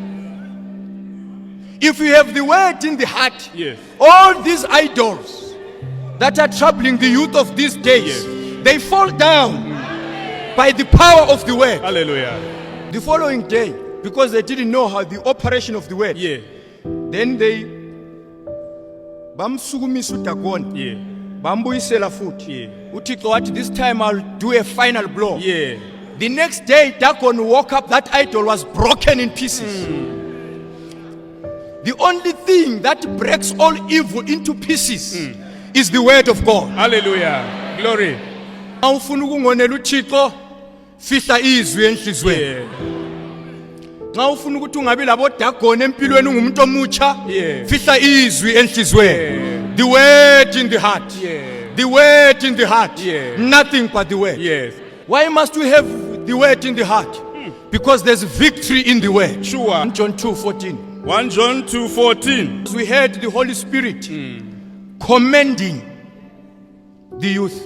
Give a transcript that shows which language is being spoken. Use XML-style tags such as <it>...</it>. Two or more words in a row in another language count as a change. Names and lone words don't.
<en>If you have the word in the heart, all these idols that are troubling the youth of these days, they fall down by the power of the word. Hallelujah. The following day, because they didn't know how the operation of the word, then they</en> <nd>bamsukumisa uDagoni, bambuyisela futhi. uThixo wathi,</nd> <en>this time I'll do a final blow. The next day Dagon woke up, that idol was broken in pieces. The only thing that breaks all evil into pieces is the word of God. Hallelujah. Glory.</en> <nd>Awufuna ukungonela uThixo, fihla izwi enhlizweni. Nxa ufuna ukuthi ungabi labo Dagoni empilweni ungumuntu omutsha, fihla izwi enhlizweni.</nd> <en>The word in the heart. The word in the heart. Nothing but the word. Why must we have the word in the heart? Because there's victory in the word. Sure. John 2:14. 1 John 2:14. We heard the Holy Spirit commending the youth.</en>